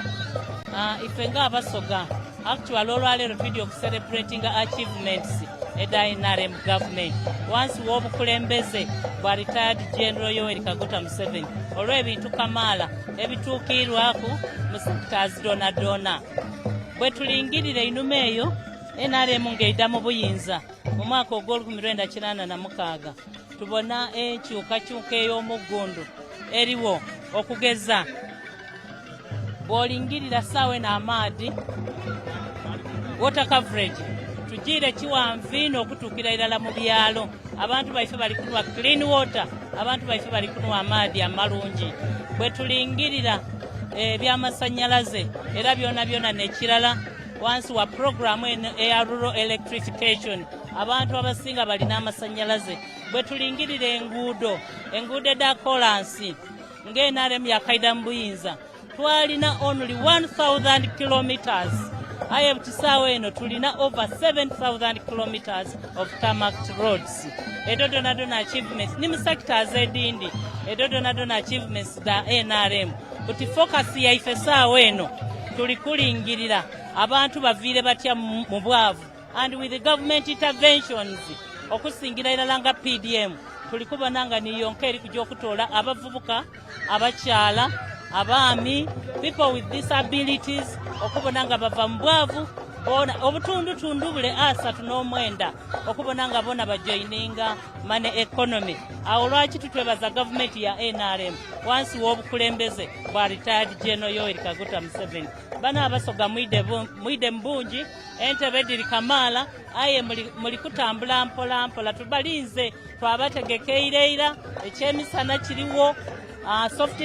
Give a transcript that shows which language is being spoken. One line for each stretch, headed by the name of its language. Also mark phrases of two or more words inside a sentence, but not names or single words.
Soga: Ife nga abasoga actually olwaleero tuli okucelebrating achievements eda NRM government wansi w'obukulembeze bwa retired General Yoweri Kaguta Museveni olw'ebintu kamaala ebituukiirwaku mu sectors dona bwe tulingirira enuma eyo NRM ng'edda mu buyinza mu mwaka ogw'ol1986 tubona enkyukakyuka ey'omuggundu eriwo okugeza bw'olingirira ssaawa n'amaadi
English: water coverage
Soga: tugiire kiwanviino okutuukira irala mu byalo abantu baife bali kunywa
English: clean water
Soga: abantu baife bali kunywa amaadi amalungi bwe tulingirira ebyamasannyalaze era byonna nekirala wansi wa programu eya
English: rural electrification
Soga: abantu abasinga balina amasannyalaze bwe tulingirira enguudo eda kolansi ng'NRM yakaida mu buyinza twalina
English: only 1000 kilometers
Soga: aye butisaawa eno tulina
English: over 7000 kilometers of tarmacked roads.
Soga: Edo dona achievements ni mu sectors edindi edo dona achievements da NRM buti focus yaife saawa eno tuli kulingirira abantu baviire batya mu bwavu
English: and with the government interventions
Soga: okusingira irala nga PDM tuli kubona nga niyonka eri kujja okutoola abavubuka abakyala abaami
English: people with disabilities
Soga: okubona nga bava mu bwavu bona obutundutundu bule 39 okubona nga bona bajoininga
English: money economy.
Soga: Awo lwaki tutwebaza government ya NRM wansi w'obukulembeze bwa retired General Yoweri Kaguta Museveni. Bana abasoga mwide mbungi entebe diri kamala aye muli kutambula mpola tubalinze twabategekeireira ekyemisana kiriwo soft